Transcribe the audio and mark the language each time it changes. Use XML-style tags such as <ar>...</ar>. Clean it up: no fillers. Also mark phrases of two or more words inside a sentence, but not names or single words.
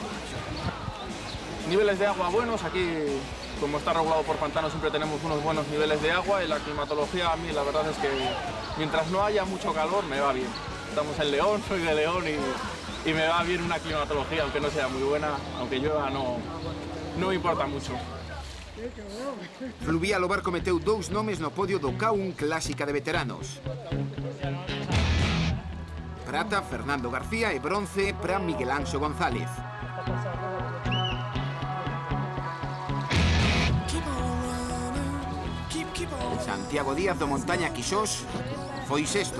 <es>Niveles de agua buenos, aquí como está regulado por pantano siempre tenemos unos buenos niveles de agua y la climatología a mí la verdad es que mientras no haya mucho calor me va bien. Estamos en León, soy de León y me va bien una climatología, aunque no sea muy buena, aunque llueva no me importa mucho.</es> <gl>Fluvial o barco meteu 2 nomes no podio do K1 Clásica de veteranos. Prata, Fernando García e bronce para Miguel Anxo González. Santiago Díaz do Montaña Quixós foi sexto.</gl>